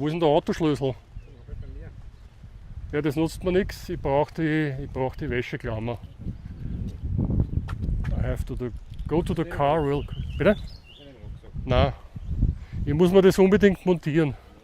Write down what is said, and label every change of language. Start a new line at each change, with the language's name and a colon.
German: Wo ist denn der Autoschlüssel? Ja, das nutzt mir nichts. Ich brauche die Wäscheklammer.
English: I have to go to the car real quick.
German: Bitte? Nein. Ich muss mir das unbedingt montieren.